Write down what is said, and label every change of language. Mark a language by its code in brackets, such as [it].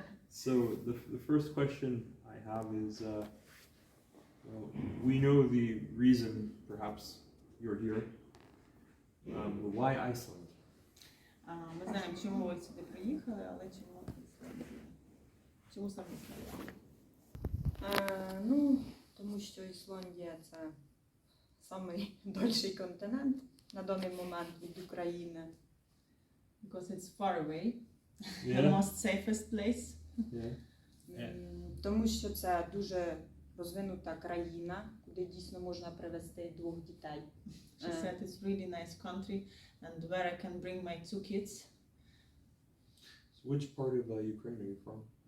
[en] So the first question I have is, well, we know the reason perhaps you're here, but why Iceland? [uk] Ми знаємо, чому ви сюди приїхали, але чому Ісландія? Чому саме Ісландія? Ну, тому що Ісландія – це самий дальший континент на даний момент від України. [en] Because it's far away. Yeah. The most safest place. Yeah. [uk] Тому що це дуже розвинута країна, куди дійсно можна привезти 2 дітей. [en] She said it's really nice country and where I can bring my 2 kids. So which part of Ukraine are you from?